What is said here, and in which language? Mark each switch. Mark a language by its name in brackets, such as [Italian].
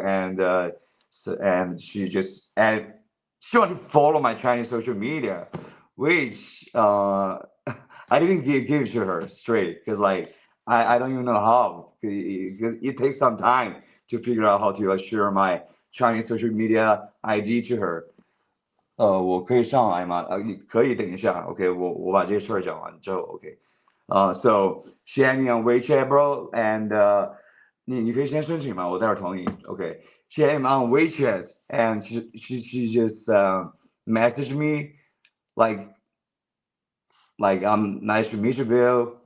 [English] And and she just added, she wanted to follow my Chinese social media, which I didn't give it to her straight because like I don't even know how because it takes some time to figure out how to share my Chinese social media ID to her. [Chinese] 我可以上来吗？你可以等一下，OK，我把这个事儿讲完之后，OK。 [English] So she had me on WeChat, bro, and [Chinese] 你可以先申请嘛，我待会儿同意， [English] OK。 She had me on WeChat, and she just messaged me like nice to meet you, Bill.